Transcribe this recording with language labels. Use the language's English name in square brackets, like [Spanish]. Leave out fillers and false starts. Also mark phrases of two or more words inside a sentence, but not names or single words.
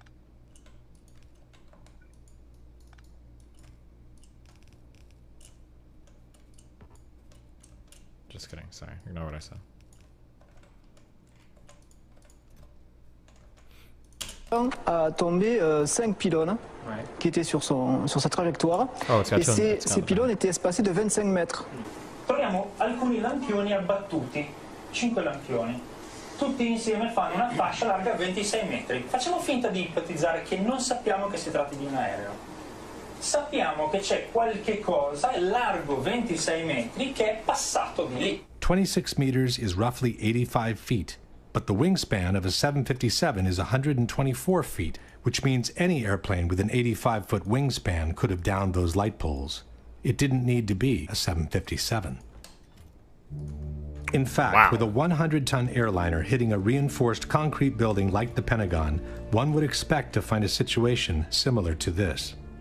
[English] Just kidding, sorry. Ignore what I said. [French] A tombé 5 pylônes qui étaient sur sa trajectoire. Et ces pylônes étaient espacés de 25 mètres. [Italian] Troviamo alcuni lampioni abbattuti, 5 lampioni. Tutti insieme fanno una fascia larga 26 metri. Facciamo finta di ipotizzare che non sappiamo che si tratti di un aereo. Sappiamo che c'è qualche cosa largo 26 metri che è passato di lì. [English] 26 meters is roughly 85 feet, but the wingspan of a 757 is 124 feet, which means any airplane with an 85-foot wingspan could have downed those light poles. It didn't need to be a 757. In fact, with a 100-ton airliner hitting a reinforced concrete building like the Pentagon, one would expect to find a situation similar to this.